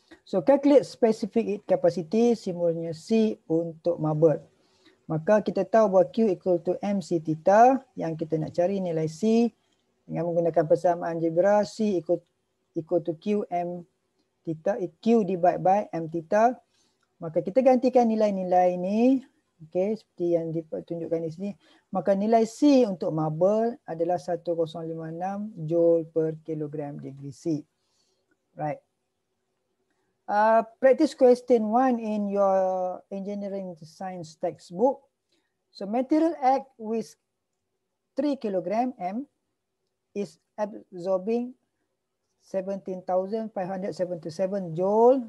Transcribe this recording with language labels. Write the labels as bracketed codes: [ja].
[en] So calculate specific heat capacity, [ms] simbolnya C untuk [en] marble. [ms] Maka kita tahu bahawa [en] Q equal to MC theta, [ms] yang kita nak cari nilai C dengan menggunakan persamaan algebra. [en] C equal to Q M theta, Q divided by M theta. [ms] Maka kita gantikan nilai-nilai ini, okay, seperti yang ditunjukkan di sini. Maka nilai C untuk marble adalah 1056 joule per kilogram degree C. [en] Right. Practice question 1 in your engineering science textbook. So material act with 3 kg M is absorbing 17,577 joule.